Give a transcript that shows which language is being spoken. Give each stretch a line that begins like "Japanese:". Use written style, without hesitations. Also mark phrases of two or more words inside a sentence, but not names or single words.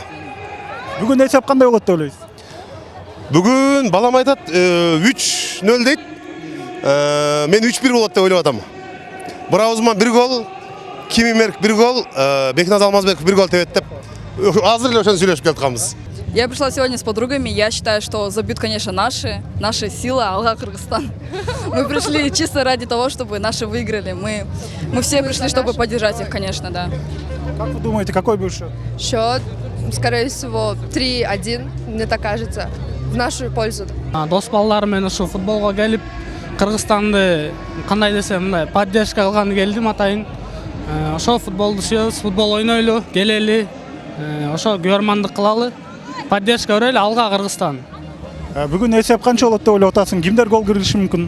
Kyrgyz: Бүгүн эсеп кандай болот деп ойлойсуз? Бүгүн балам айтат 3-0 дейт. Мен 3-1 болот деп ойлоп атам. Бирауызман 1 гол, Кимимерк 1 гол, Бекназ Алмазбеков 1 гол тебет деп. Азыр эле ошону сүйлөшүп келатканбыз.
Russian: Я пришла сегодня с подругами. Я считаю, что забьют, конечно, наши сила,
Kyrgyz: Алга Кыргызстан.
Russian: Мы пришли чисто ради того, чтобы наши выиграли. Мы все пришли, чтобы поддержать их, конечно, да. Как вы думаете, какой будет счет? Счет, скорее всего, 3-1, мне так кажется, в нашу пользу.
Kyrgyz: Дос балдар менен ушу футболго келип, Кыргызстанды кандай десем, мындай поддержка кылганы келдим атайын. Ошо футболду сүйөбүз, футбол ойнойлу, келели, ошо көрмандык кылалы. Поддержка өрөйлү, алга Кыргызстан. Бүгүн эсеп канча болот деп ойлоп атасың? Кимдер гол киргизиши мүмкүн?